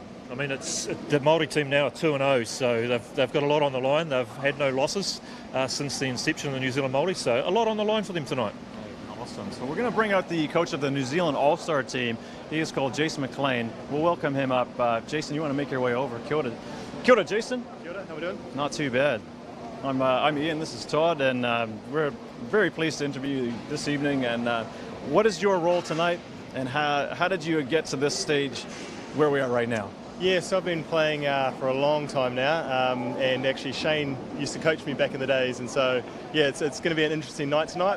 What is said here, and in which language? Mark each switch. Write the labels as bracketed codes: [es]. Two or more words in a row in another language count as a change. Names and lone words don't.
[en] I mean, it's the Maori team now are 2-0, so they've got a lot on the line. They've had no losses since the inception of the New Zealand Maori, so a lot on the line for them tonight. Awesome. So we're going to bring out the coach of the New Zealand All-Star team. He is called Jason McLean. We'll welcome him up. Jason, you want to make your way over? [mi] Kia ora. Kia ora, Jason. Kia ora, [en] how we doing? Not too bad. I'm Ian. This is Todd, and we're very pleased to interview you this evening. And what is your role tonight, and how did you get to this stage where we are right now? Yes, I've been playing for a long time now, and actually Shane used to coach me back in the days, and so yeah, it's going to be an interesting night tonight.